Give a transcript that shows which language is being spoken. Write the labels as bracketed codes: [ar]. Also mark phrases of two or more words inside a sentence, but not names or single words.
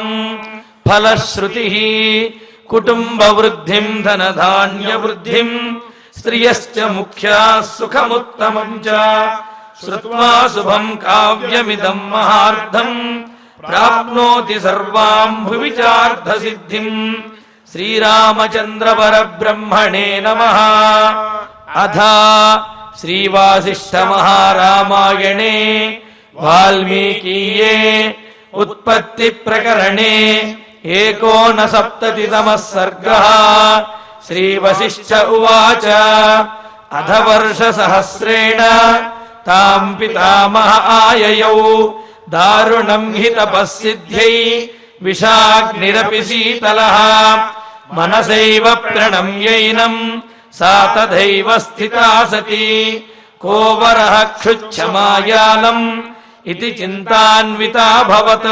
[sa] ఫలశ్రుతి కుటుంబవృద్ధిం ధనధాన్యవృద్ధిం శ్రియశ్చ ముఖ్యా సుఖముత్తమం చ శ్రుత్వా శుభం కావ్యమిదం మహార్థం ప్రాప్నోతి సర్వాం భువి చార్థసిద్ధిం. శ్రీరామచంద్ర పరబ్రహ్మణే నమః. అథ శ్రీవాసిష్ఠ మహారామాయణే వాల్మీకీయే उत्पत्ति प्रकरणे 59 सर्गः। श्री वसिष्ठ उवाच अध वर्षसहस्रेण तां पितामह आययौ दारुणं हि तपःसिद्ध्यै विषाग्निरपि शीतलः मनसैव प्रणम्यैनं सा तथैव स्थिता सती को वरः क्षुच्छमायालम् इति चिन्तान्विताभवत्